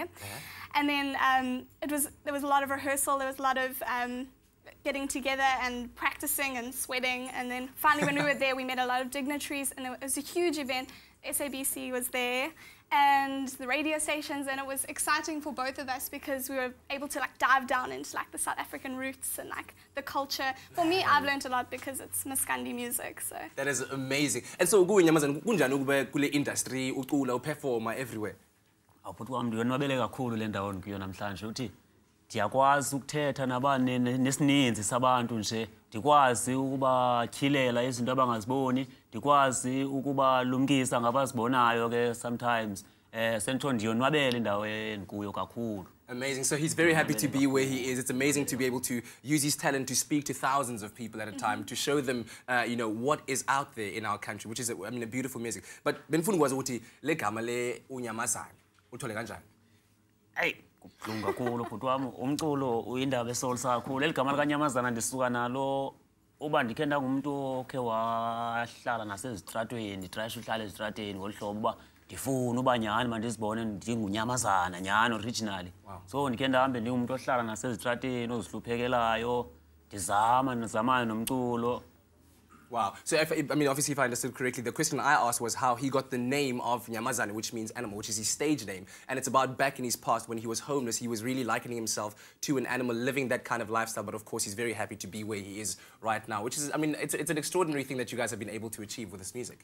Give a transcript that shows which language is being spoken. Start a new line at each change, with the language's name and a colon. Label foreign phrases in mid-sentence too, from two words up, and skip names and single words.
English: And then there was a lot of rehearsal, there was a lot of getting together and practicing and sweating, and then finally when we were there we met a lot of dignitaries, and it was a huge event. SABC was there and the radio stations, and it was exciting for both of us because we were able to like dive down into like the South African roots and like the culture. For me, I've learned a lot because it's Maskhandi music. So that is amazing. And so Nyamazane,
Xhosa: kunjani ukube kule
English: industry
Xhosa: ucula uperforma
English: everywhere?
Xhosa: Awubuthi wami ndiyonwabele kakhulu le ndawo ngikuyo namhlanje uthi ndiyakwazi ukuthetha nabanye nesininzi sabantu nje, ndikwazi ukubatyhilela izinto abangaziboni, ndikwazi ukubalumkisa ngabazibonayo ke sometimes. Sentho ndiyonwabele indawo endikuyo kakhulu.
English: Amazing. So he's very happy to be where he is. It's amazing to be able to use his talent to speak to thousands of people at a time, to show them, you know, what is out there in our country, which is, I mean, a beautiful music.
Zulu: But benifuna ukwazi ukuthi le gama le uNyamazane uthole kanjani? Hey, kubuhlungu kakhulu bhuti wami, umculo uyindaba esolisa kakhulu.
Xhosa: Eligama likaNyamazane ndisuka nalo uba ndikhe ndangumuntu okhe wahlala nasezitratweni, nditrashe uhlala ezitratweni ngolhlobo uba ndifuna uba nyhani mandizibone ndinguNyamazane nyhani originally. So ndikhe ndahambe ndingumuntu ohlala nasezitratweni ozihluphekelayo, ndizamana nomculo.
English: Wow. So, I mean, obviously, if I understood correctly, the question I asked was how he got the name of Nyamazane, which means animal, which is his stage name. And it's about back in his past when he was homeless, he was really likening himself to an animal, living that kind of lifestyle. But of course, he's very happy to be where he is right now, which is, I mean, it's an extraordinary thing that you guys have been able to achieve with this music.